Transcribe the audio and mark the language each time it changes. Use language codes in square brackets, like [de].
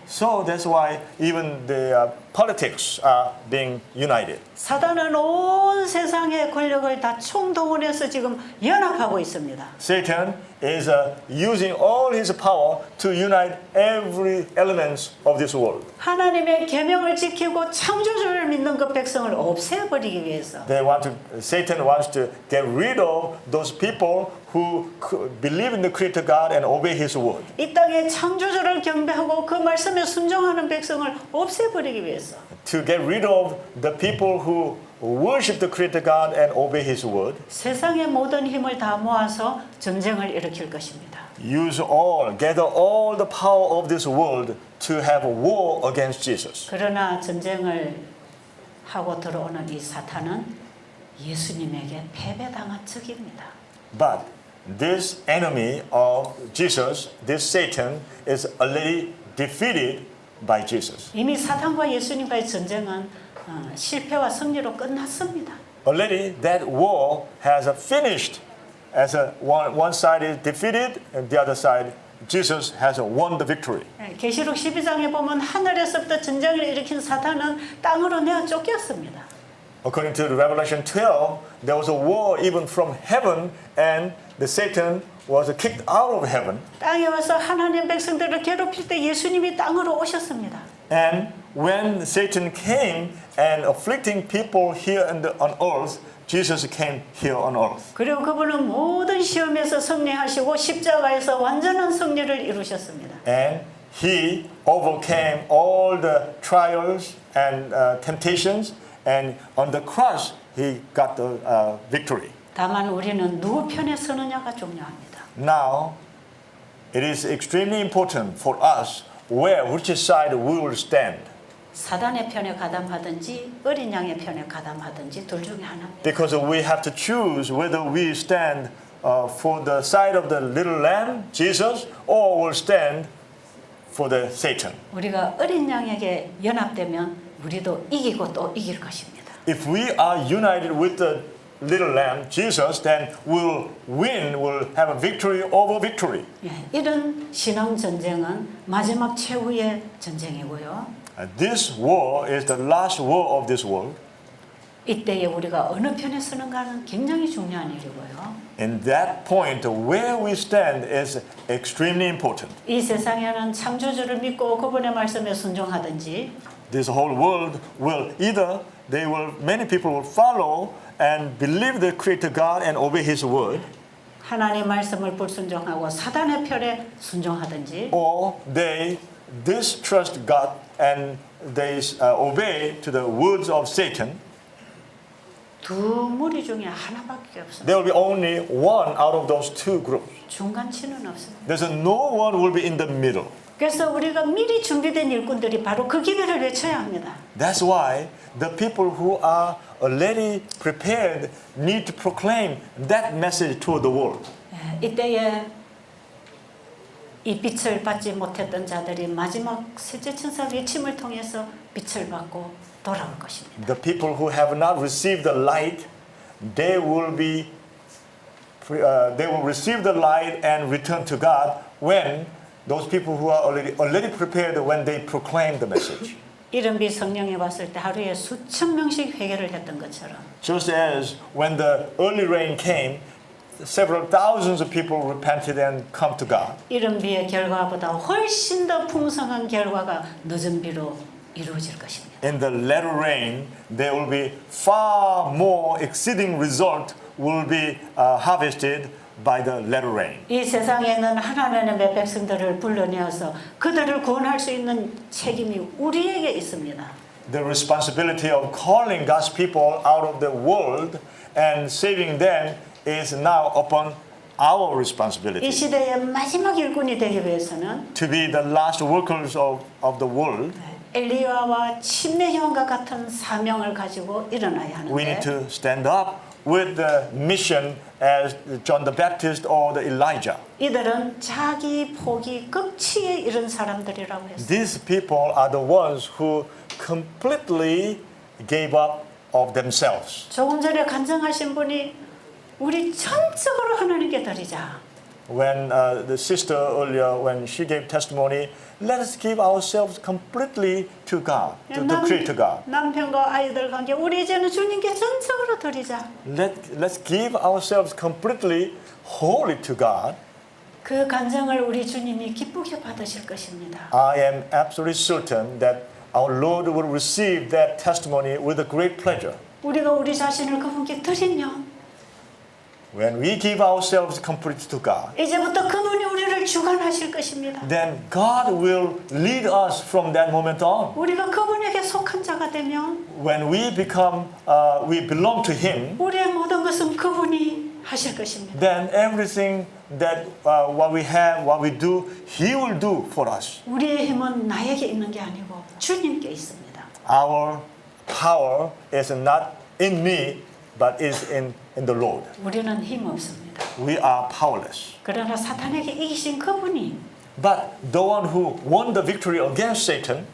[en] so that's why even the politics are being united. [ko] 사단은 온 세상의 권력을 다 총동원해서 지금 연합하고 있습니다. [en] Satan is using all his power to unite every element of this world. [ko] 하나님의 계명을 지키고 창조주를 믿는 그 백성을 없애버리기 위해서 [en] Satan wants to get rid of those people who believe in the Creator God and obey His word. [ko] 이 땅에 창조주를 경배하고 그 말씀에 순종하는 백성을 없애버리기 위해서 [en] To get rid of the people who worship the Creator God and obey His word. [ko] 세상의 모든 힘을 다 모아서 전쟁을 일으킬 것입니다. [en] Gather all the power of this world to have a war against Jesus. [ko] 그러나 전쟁을 하고 들어오는 이 사탄은 예수님에게 패배당한 적입니다. [en] But this enemy of Jesus, this Satan, is already defeated by Jesus. [ko] 이미 사탄과 예수님과의 전쟁은 실패와 승리로 끝났습니다. [en] Already that war has finished. As one side is defeated and the other side, Jesus has won the victory. [ko] 계시록 12장에 보면 하늘에서부터 전쟁을 일으킨 사탄은 땅으로 내어 쫓겼습니다. [en] According to Revelation 12, there was a war even from heaven, and the Satan was kicked out of heaven. [ko] 땅에 와서 하나님 백성들을 괴롭힐 때 예수님이 땅으로 오셨습니다. [en] And when Satan came and afflicting people here on earth, Jesus came here on earth. [ko] 그리고 그분은 모든 시험에서 승리하시고 십자가에서 완전한 승리를 이루셨습니다. [en] And he overcame all the trials and temptations, and on the cross he got the victory. [ko] 다만 우리는 누구 편에 서느냐가 중요합니다. [en] Now, it is extremely important for us which side we will stand. [ko] 사단의 편에 가담하든지 어린 양의 편에 가담하든지 둘 중에 하나입니다. [en] Because we have to choose whether we stand for the side of the little lamb, Jesus, or will stand for the Satan. [ko] 우리가 어린 양에게 연합되면 우리도 이기고 또 이길 것입니다. [en] If we are united with the little lamb, Jesus, then we'll win, we'll have a victory over victory. [ko] 이런 신앙 전쟁은 마지막 최후의 전쟁이고요. [en] This war is the last war of this world. [ko] 이때에 우리가 어느 편에 서는가는 굉장히 중요한 일이고요. [en] In that point, where we stand is extremely important. [ko] 이 세상에는 창조주를 믿고 그분의 말씀에 순종하든지 [en] This whole world will either many people will follow and believe the Creator God and obey His word, [ko] 하나님의 말씀을 불순종하고 사단의 편에 순종하든지 [en] or they distrust God and they obey to the words of Satan. [ko] 두 무리 중에 하나밖에 없습니다. [en] There will be only one out of those two groups. [ko] 중간치는 없습니다. [en] There's no one will be in the middle. [ko] 그래서 우리가 미리 준비된 일꾼들이 바로 그 기회를 외쳐야 합니다. [en] That's why the people who are already prepared need to proclaim that message to the world. [ko] 이때에 이 빛을 받지 못했던 자들이 마지막 셋째 천사 외침을 통해서 빛을 받고 돌아올 것입니다. [en] The people who have not received the light, they will receive the light and return to God when those people who are already prepared when they proclaim the message. [ko] 이른비 성령이 왔을 때 하루에 수천 명씩 회개를 했던 것처럼 [en] Just as when the early rain came, several thousands of people repented and come to God. [ko] 이른비의 결과보다 훨씬 더 풍성한 결과가 늦은 비로 이루어질 것입니다. [en] In the latter rain, there will be far more exceeding result will be harvested by the latter rain. [ko] 이 세상에는 하나님의 백성들을 불러내어서 그들을 구원할 수 있는 책임이 우리에게 있습니다. [en] The responsibility of calling God's people out of the world and saving them is now upon our responsibility. [ko] 시대의 마지막 일꾼이 되기 위해서는 [en] To be the last workers of the world, [ko] 엘리야와 침례요한과 같은 사명을 가지고 일어나야 [en] we need to stand up with the mission as John the Baptist or the Elijah. [ko] 이들은 자기 포기 극치에 이른 사람들이라고 했어요. [en] These people are the ones who completely gave up of themselves. [ko] 조금 전에 간증하신 분이 우리 전적으로 하나님께 드리자. [en] When the sister earlier, when she gave testimony, let us give ourselves completely to God, to Creator God. [ko] 남편과 아이들 관계 우리 이제는 주님께 전적으로 드리자. [en] Let's give ourselves completely wholly to God. [ko] 그 간증을 우리 주님이 기쁘게 받으실 것입니다. [en] I am absolutely certain that our Lord will receive that testimony with a great pleasure. [ko] 우리가 우리 자신을 그분께 드리면 [en] When we give ourselves completely to God, [ko] 이제부터 그분이 우리를 주관하실 것입니다. [en] then God will lead us from that moment on. [ko] 우리가 그분에게 속한 자가 되면 [en] When we belong to Him, [ko] 우리의 모든 것은 그분이 하실 것입니다. [en] then everything that what we have, what we do, He will do for us. [ko] 우리의 힘은 나에게 있는 게 아니고 주님께 있습니다. [en] Our power is not in me, but is in the Lord. [ko] 우리는 힘 없습니다. [en] We are powerless. [ko] 그러나 사탄에게 이기신 그분이 [en] But the one who won the victory against Satan,